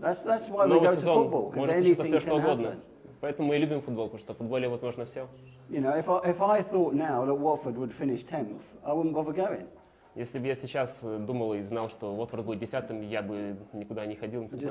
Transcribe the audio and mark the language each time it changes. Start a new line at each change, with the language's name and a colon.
English: That's why we go to football, because anything can happen.
Russian: Поэтому мы и любим футбол, потому что в футболе возможно все.
English: You know, if I thought now that Watford would finish 10th, I wouldn't bother going.
Russian: Если бы я сейчас думал и знал, что Уотфорд будет 10-м, я бы никуда не ходил, не смотрел.